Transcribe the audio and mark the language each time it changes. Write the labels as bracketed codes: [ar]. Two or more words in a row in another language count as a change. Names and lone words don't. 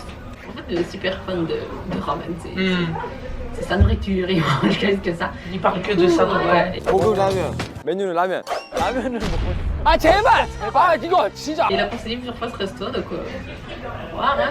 [fr] En fait, il est super fan de ramen, c'est sa nourriture, il mange que ça. Il parle que de ça tout le temps. [ko] 고급 라면, 메뉴는 라면. 라면을 먹고. 아 제발! 제발 이거 진짜. [fr] Il a conseillé plusieurs fois ce resto, donc voilà.